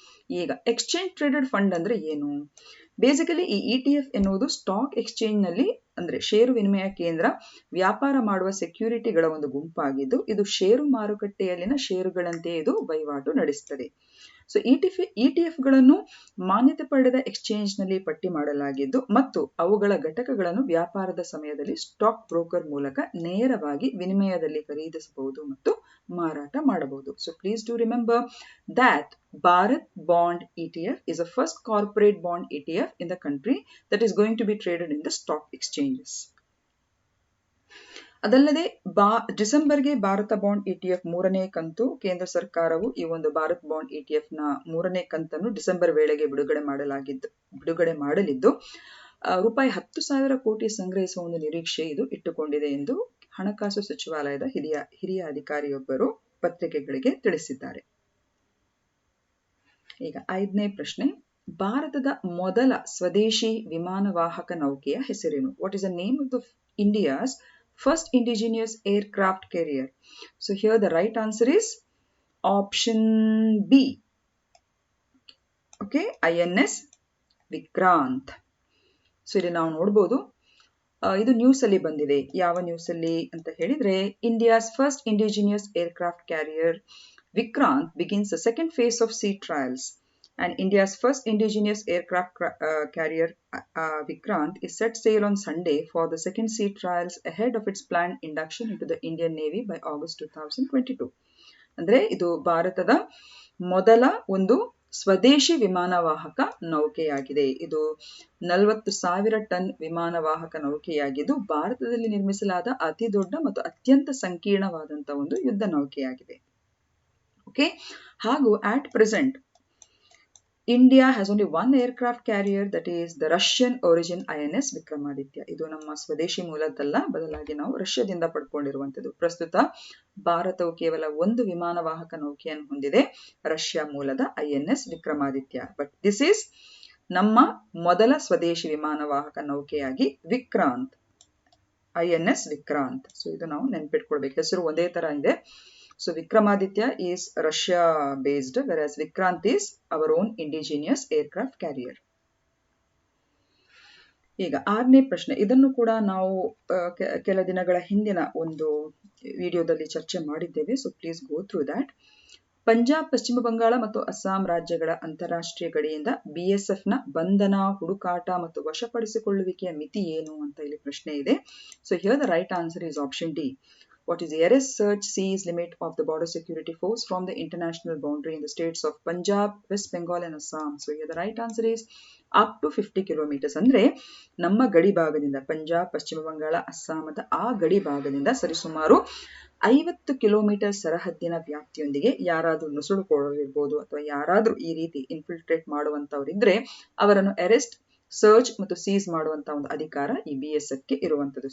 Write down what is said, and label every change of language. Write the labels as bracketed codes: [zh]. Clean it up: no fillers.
[kn] ಈಗ exchange traded fund ಅಂದ್ರೆ ಏನು? ಬೇಸಿಕಲಿ ಈ ETF ಎನ್ನುವುದು ಸ್ಟಾಕ್ ಎಕ್ಸ್ಚೇಂಜ್ ನಲ್ಲಿ ಅಂದ್ರೆ ಷೇರು ವಿನಿಮಯ ಕೇಂದ್ರ ವ್ಯಾಪಾರ ಮಾಡುವ ಸೆಕ್ಯೂರಿಟಿಗಳ ಒಂದು ಗುಂಪಾಗಿದ್ದು ಇದು ಷೇರು ಮಾರುಕಟ್ಟೆಯಲ್ಲಿನ ಷೇರುಗಳಂತೆ ಇದು ವಹಿವಾಟು ನಡೆಸುತ್ತದೆ. ಸೊ ETF ಗಳನ್ನು ಮಾನ್ಯತೆ ಪಡೆದ ಎಕ್ಸ್ಚೇಂಜ್ ನಲ್ಲಿ ಪಟ್ಟಿ ಮಾಡಲಾಗಿದ್ದು ಮತ್ತು ಅವುಗಳ ಘಟಕಗಳನ್ನು ವ್ಯಾಪಾರದ ಸಮಯದಲ್ಲಿ ಸ್ಟಾಕ್ ಬ್ರೋಕರ್ ಮೂಲಕ ನೇರವಾಗಿ ವಿನಿಮಯದಲ್ಲಿ ಖರೀದಿಸಬಹುದು ಮತ್ತು ಮಾರಾಟ ಮಾಡಬಹುದು. [en] So please do remember that Bharat Bond ETF is the first corporate bond ETF in the country that is going to be traded in the stock exchanges. [kn] ಅದಲ್ಲದೆ ಡಿಸೆಂಬರ್ಗೆ ಭಾರತ ಬಾಂಡ್ ETF 3ನೇ ಕಂತು ಕೇಂದ್ರ ಸರ್ಕಾರವು ಈ ಒಂದು ಭಾರತ್ ಬಾಂಡ್ ETF ನ 3ನೇ ಕಂತನ್ನು ಡಿಸೆಂಬರ್ ವೇಳೆಗೆ ಬಿಡುಗಡೆ ಮಾಡಲಿದ್ದು ರೂಪಾಯಿ 10,000 ಕೋಟಿ ಸಂಗ್ರಹಿಸುವ ಒಂದು ನಿರೀಕ್ಷೆ ಇದು ಇಟ್ಟುಕೊಂಡಿದೆ ಎಂದು ಹಣಕಾಸು ಸಚಿವಾಲಯದ ಹಿರಿಯ ಅಧಿಕಾರಿಯೊಬ್ಬರು ಪತ್ರಿಕೆಗಳಿಗೆ ತಿಳಿಸಿದ್ದಾರೆ. ಈಗ 5ನೇ ಪ್ರಶ್ನೆ, ಭಾರತದ ಮೊದಲ ಸ್ವದೇಶಿ ವಿಮಾನವಾಹಕ ನೌಕೆಯ ಹೆಸರೇನು? [en] What is the name of the India's first indigenous aircraft carrier? So here the right answer is option B. Okay, INS Vikrant. [kn] So ಇಲ್ಲಿ ನಾವು ನೋಡ್ಬೋದು, ಇದು ನ್ಯೂಸ್ ಅಲ್ಲಿ ಬಂದಿದೆ. ಯಾವ ನ್ಯೂಸ್ ಅಲ್ಲಿ ಅಂತ ಹೇಳಿದ್ರೆ, [en] India's first indigenous aircraft carrier Vikrant begins the second phase of sea trials. And India's first indigenous aircraft carrier Vikrant is set sail on Sunday for the second sea trials ahead of its planned induction into the Indian Navy by August 2022. [kn] ಅಂದ್ರೆ ಇದು ಭಾರತದ ಮೊದಲ ಒಂದು ಸ್ವದೇಶಿ ವಿಮಾನವಾಹಕ ನೌಕೆಯಾಗಿದೆ. ಇದು 40,000 ton ವಿಮಾನವಾಹಕ ನೌಕೆಯಾಗಿದ್ದು ಭಾರತದಲ್ಲಿ ನಿರ್ಮಿಸಲಾದ ಅತಿ ದೊಡ್ಡ ಮತ್ತು ಅತ್ಯಂತ ಸಂಕೀರ್ಣವಾದಂತಹ ಒಂದು ಯುದ್ಧ ನೌಕೆಯಾಗಿದೆ. [en] okay, [kn] ಹಾಗೂ [en] at present India has only one aircraft carrier, that is the Russian origin INS Vikramaditya. [kn] ಇದು ನಮ್ಮ ಸ್ವದೇಶಿ ಮೂಲದಲ್ಲ, ಬದಲಾಗಿ ನಾವು ರಷ್ಯಾದಿಂದ ಪಡ್ಕೊಂಡಿರುವಂತದ್ದು. ಪ್ರಸ್ತುತ ಭಾರತವು ಕೇವಲ ಒಂದು ವಿಮಾನವಾಹಕ ನೌಕೆಯನ್ನು ಹೊಂದಿದೆ, ರಷ್ಯಾ ಮೂಲದ INS Vikramaditya. [en] but this is [kn] ನಮ್ಮ ಮೊದಲ ಸ್ವದೇಶಿ ವಿಮಾನವಾಹಕ ನೌಕೆಯಾಗಿ ವಿಕ್ರಾಂತ್, INS ವಿಕ್ರಾಂತ್. ಸೊ ಇದು ನಾವು ನೆನ್ಪಿಟ್ಕೊಳ್ಬೇಕು, ಹೆಸರು ಒಂದೇ ತರ ಇದೆ. [en] So Vikramaditya is Russia based, whereas Vikrant is our own indigenous aircraft carrier. [kn] ಈಗ 6ನೇ ಪ್ರಶ್ನೆ, ಇದನ್ನು ಕೂಡ ನಾವು ಕೆಲ ದಿನಗಳ ಹಿಂದಿನ ಒಂದು ವಿಡಿಯೋದಲ್ಲಿ ಚರ್ಚೆ ಮಾಡಿದ್ದೇವೆ. [en] So please go through that. [kn] Punjab, ಪಶ್ಚಿಮ ಬಂಗಾಳ ಮತ್ತು ಅಸ್ಸಾಂ ರಾಜ್ಯಗಳ ಅಂತಾರಾಷ್ಟ್ರೀಯ ಗಡಿಯಿಂದ BSF ನ ಬಂಧನ, ಹುಡುಕಾಟ ಮತ್ತು ವಶಪಡಿಸಿಕೊಳ್ಳುವಿಕೆಯ ಮಿತಿ ಏನು ಅಂತ ಇಲ್ಲಿ ಪ್ರಶ್ನೆ ಇದೆ. [en] So here the right answer is option D. What is the arrest, search, seize limit of the border security force from the international boundary in the states of Punjab, West Bengal and Assam? So here the right answer is up to 50 kilometers. [kn] ಅಂದ್ರೆ ನಮ್ಮ ಗಡಿ ಭಾಗದಿಂದ ಪಂಜಾಬ್, ಪಶ್ಚಿಮ ಬಂಗಾಳ, ಅಸ್ಸಾಂ ಮತ್ತು ಆ ಗಡಿ ಭಾಗದಿಂದ ಸರಿಸುಮಾರು 50 ಕಿಲೋಮೀಟರ್ ಸರಹದ್ದಿನ ವ್ಯಾಪ್ತಿಯೊಂದಿಗೆ ಯಾರಾದ್ರೂ ನುಸುಳುಕೊಳ್ಳಿರ್ಬೋದು ಅಥವಾ ಯಾರಾದ್ರೂ ಈ ರೀತಿ ಇನ್ಫಿಲ್ಟ್ರೇಟ್ ಮಾಡುವಂತವರಿದ್ರೆ ಅವರನ್ನು ಅರೆಸ್ಟ್, ಸರ್ಚ್ ಮತ್ತು ಸೀಸ್ ಮಾಡುವಂತ ಒಂದು ಅಧಿಕಾರ ಈ BSF ಗೆ ಇರುವಂತದ್ದು.